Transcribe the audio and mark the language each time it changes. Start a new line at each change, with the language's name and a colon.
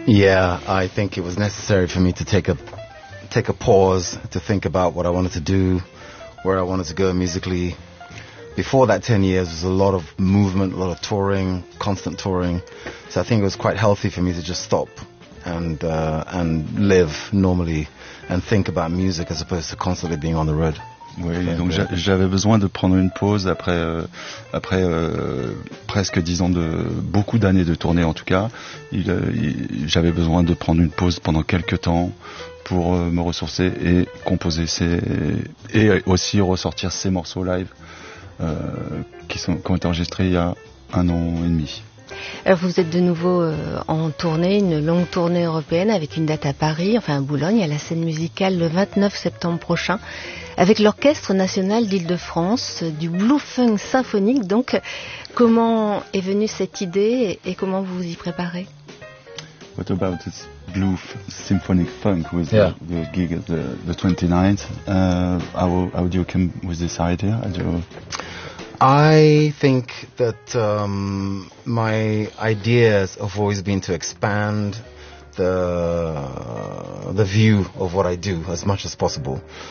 English: Yeah, I think it was necessary for me to take a pause to think about what I wanted to do, where I wanted to go musically. Before that 10 years, there was a lot of movement, a lot of touring, constant touring. So I think it was quite healthy for me to just stop and live normally and think about music as opposed to constantly being on the road.
French: Oui, donc j'avais besoin de prendre une pause après presque 10 ans de beaucoup d'années de tournée en tout cas. J'avais besoin de prendre une pause pendant quelques temps pour me ressourcer et composer et aussi ressortir ces morceaux live. Qui ont été enregistrés il y a un an et demi. Alors vous êtes de nouveau en tournée, une longue tournée européenne avec une date à Paris, enfin à Boulogne, à la scène musicale le 29 septembre prochain avec l'Orchestre National d'Île-de-France, du Blue Funk Symphonique. Donc comment est venue cette idée et comment vous vous y préparez?
English: What about this Blue Symphonic Funk with the gig at the 29th? How do you come with this idea? I think that my ideas have always been to expand the view of what I do as much as possible.